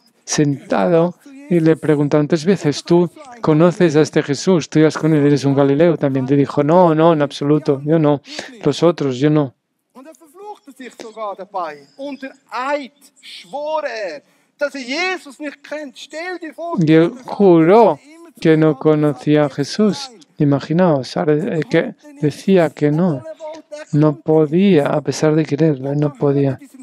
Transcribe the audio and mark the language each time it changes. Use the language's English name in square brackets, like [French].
[Spanish] sentado y le preguntaron 3 veces, ¿tú conoces a este Jesús? ¿Tú ibas con él? ¿Eres un Galileo también? Le dijo, no, no, en absoluto, yo no. Los otros, yo no. [German] Und verfluchte sich sogar dabei. Unter Eid schwor dass Jesus nicht kennt. Stell dir vor, [Spanish] Y él juró que no conocía a Jesús. Imaginaos, que decía que no podía, a pesar de quererlo, no podía.